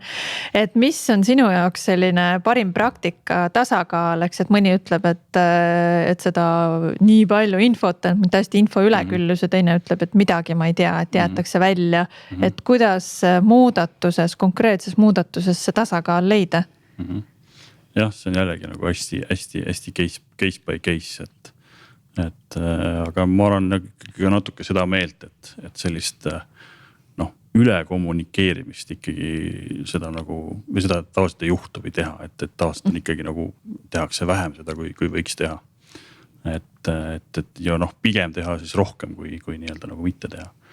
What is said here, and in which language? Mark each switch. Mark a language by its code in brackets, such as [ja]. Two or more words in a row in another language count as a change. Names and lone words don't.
[et] Et mis on sinu jaoks selline parim praktika tasakaal, eks, et mõni ütleb, et seda nii palju infot, täiesti info üleküllus ja teine ütleb, et midagi ma ei tea, et jäetakse välja. Et kuidas konkreetses muudatuses see tasakaal leida? Jah, see on jällegi nagu hästi [en] case by case, [et] et aga ma olen natuke seda meelt, et sellist üle kommunikeerimist ikkagi seda nagu, või seda tavaliselt ei juhtu või teha, et tavaliselt on ikkagi nagu tehakse vähem seda, kui võiks teha. Et ja pigem teha siis rohkem, kui nii-öelda nagu mitte teha.